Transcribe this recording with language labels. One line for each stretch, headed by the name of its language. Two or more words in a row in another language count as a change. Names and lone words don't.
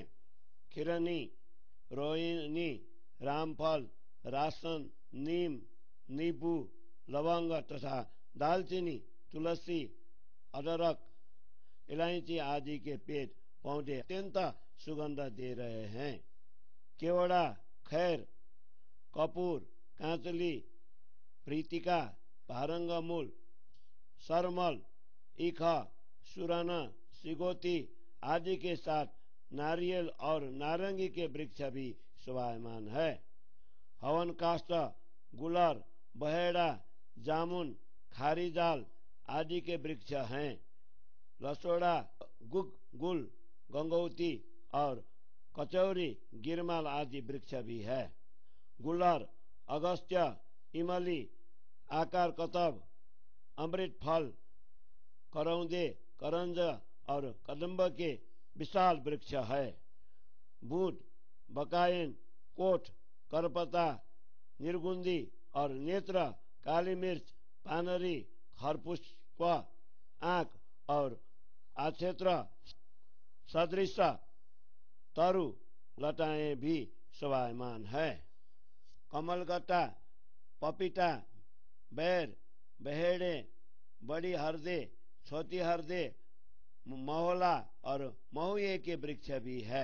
Hindi: खिरनी, रोहिणी, रामफल, रासन, नीम, नींबू, लवंग तथा दालचीनी, तुलसी, अदरक, इलायची आदि के पेड़ पौधे अत्यंत सुगंध दे रहे हैं। केवड़ा, खैर, कपूर, कांचली, प्रीतिका, भारंगमूल, सरमल, ईखा, सुराना, सिगोती आदि के साथ नारियल और नारंगी के वृक्ष भी शोभायमान है। हवन काष्ठ, गुलर, बहेड़ा, जामुन, खारीजाल आदि के वृक्ष हैं। लसोड़ा, गुल, गंगौती और कचौरी, गिरमाल आदि वृक्ष भी है। गुलर, अगस्त्य, इमली, आकार कतब, अमृत फल, करौंदे, करंज और कदम्ब के विशाल वृक्ष है। बूट, बकायन, कोठ, करपता, निर्गुंदी और नेत्र, काली मिर्च, पानरी, खरपुष्प, आंख और आक्षेत्र सदृश तरु लताएं भी शोभायमान है। कमलगट्टा, पपीता, बैर, बहेड़े, बड़ी हरदे, छोटी हरदे, महोला और महुए के वृक्ष भी है।